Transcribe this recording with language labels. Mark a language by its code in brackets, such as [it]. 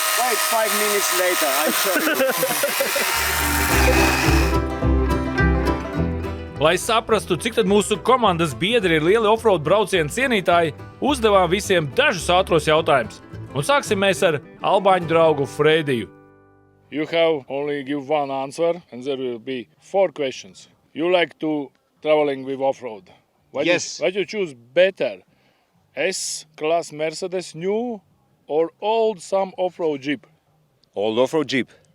[en] Wait 5 minutes later, I'll show you. [lv] Lai saprastu, cik tad mūsu komandas biedri ir lieli offroad braucienu cienītāji, uzdevām visiem dažus ātros jautājumus. Un sāksim mēs ar albāņu draugu Frediju. [en] You have only give one answer and there will be 4 questions. You like to traveling with offroad? Yes. What you choose better? S-Class Mercedes new or old some offroad Jeep? Old off-road Jeep.